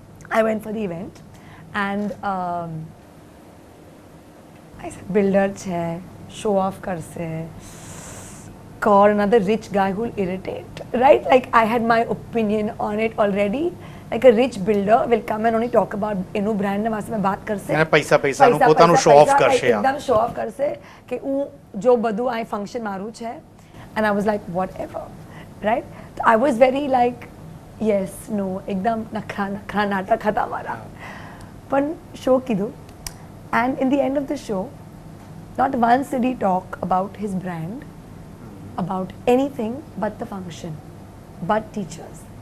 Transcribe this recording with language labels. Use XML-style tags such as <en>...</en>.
<en>I went for the event, and I said builder</en> <gu>छे,</gu> <en>show off</en> <gu>करसे.</gu> <en>Or another rich guy who will irritate, right? Like I had my opinion on it already. Like a rich builder will come and only talk about</en> <gu>એનું brand ને વાસ્તે મેં વાત કરશે અને પૈસાનું પોતાનું show of કરશે એકદમ શો ઓફ કરશે કે હું જો બધું આ ફંક્શન મારું છે</gu> <en>and I was like whatever, right? I was very like yes no</en> <gu>એકદમ નખરા નાટક હતા મારા પણ શો કીધું</gu> <en>and in the end of the show not once did he talk about his brand, about anything but the function, but teachers.</en>